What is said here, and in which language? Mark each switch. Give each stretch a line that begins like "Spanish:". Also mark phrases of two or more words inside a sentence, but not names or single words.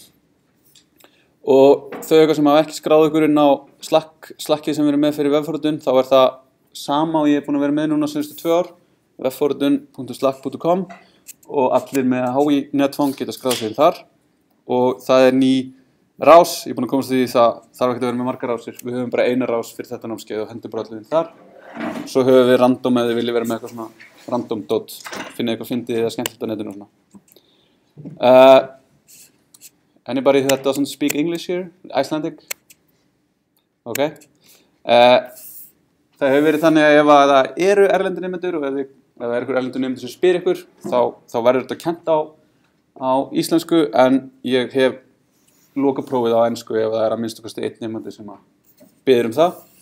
Icelandic: Og þau eitthvað sem hafa ekki skráð ykkur inn á Slackið sem við erum með fyrir webforritun, þá það sama og ég búinn að vera með núna síðustu 2 ár, webforritun.slack.com, og allir með HÍ netfang geta skráð sig þar, og það ný rás, ég búinn að komast því það þarf ekki að vera með margar rásir, við höfum bara eina rás fyrir þetta námskeið og hendur bara allir inn þar. Svo höfum við random ef þið viljið vera með eitthvað svona random dot, finna eitthvað fyndið eða skemmtilegt á netinu og svona.
English: Anybody that doesn't speak English here? Icelandic? Ok.
Icelandic: Það hefur verið þannig að ef það eru erlendir nemendur og ef það einhver erlendur nemendur sem spyr ykkur, þá verður þetta kennt á íslensku, en ég hef lokaprófið á ensku ef það að minnsta kosti einn nemandi sem biður það.